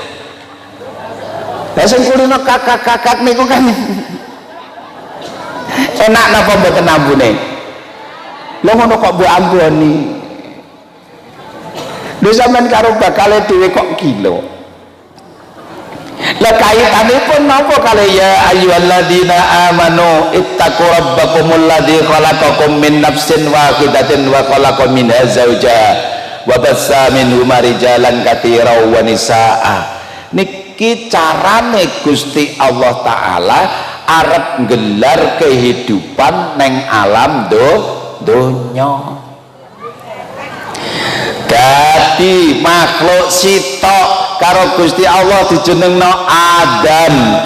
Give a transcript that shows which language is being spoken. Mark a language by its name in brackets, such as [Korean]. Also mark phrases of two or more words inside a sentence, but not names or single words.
[Javanese] Lah sing kulino kakak-kakak niku kan enak napa mboten ambune? Lho ngono kok mbok amboni. Lho sampean karo bakale dhewe kok gila. [Arabic] Lah kaitanipun napa kali يا أيها الذين آمنوا اتقوا ربكم الذي خلقكم من نفس واحدة وخلق منها زوجها وبث منهما رجالا كثيرا ونساء. [Javanese] Niki carane Gusti Allah taala arep nggelar kehidupan neng alam donya. Dadi makhluk sitok karo Gusti Allah dijenengno Adam.